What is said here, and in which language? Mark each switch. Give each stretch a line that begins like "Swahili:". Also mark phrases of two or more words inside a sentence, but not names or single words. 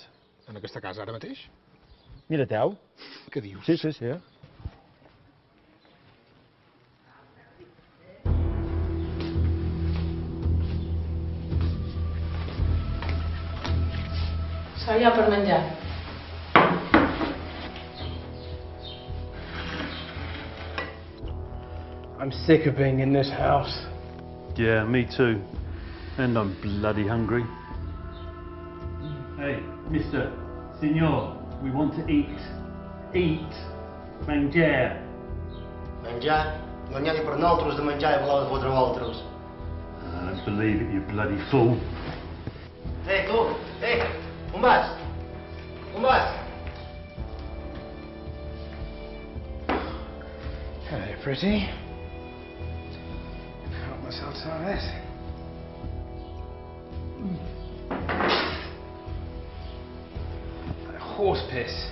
Catalan: En aquesta casa ara mateix? Mira-t'ho. Què dius? Sí. Allà per menjar.
English: I'm sick of being in this house. Yeah, me too. And I'm bloody hungry. Hey, mister, signor, we want to eat. Eat.
Catalan: Menjar. Menjar? No n'hi ha ni per nosaltres de menjar i voleu de fotre vosaltres.
English: I don't believe it, you bloody fool.
Catalan: Ei, tu! Ei! On vas? On vas?
English: Hello, pretty. Help myself some of this. Like horse piss.